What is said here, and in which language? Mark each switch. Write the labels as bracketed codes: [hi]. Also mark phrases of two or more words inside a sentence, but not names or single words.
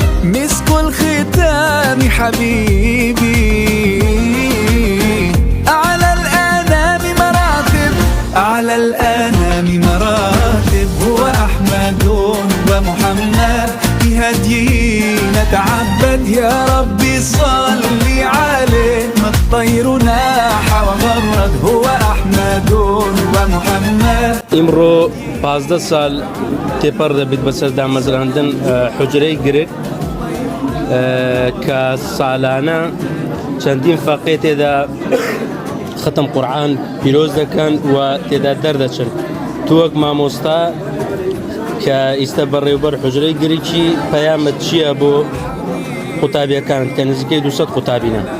[ar] مسك الختام حبيبي، أعلى الأنام مراتب، أعلى الأنام مراتب. هو أحمد ومحمد، بهديه نتعبد. يا ربي صل عليه، ما الطير ناح وغرد. هو أحمد ومحمد. [ckb] ئیمڕۆ 15 ساڵ تێپەڕ دەبێت بەسەردا مەزراندن حوجرەی گرک کە ساڵانە چەندین فەقێ تێدا ختم قورعان پیرۆز دەکەن و تێدا دەردەچن. تو وەک مامۆستا کە ئیستا بەڕێوەبەر حوجرەی گرکی پەیامت چییە بۆ قوتابیەکان کە نزیکەی 200 قوتابینە؟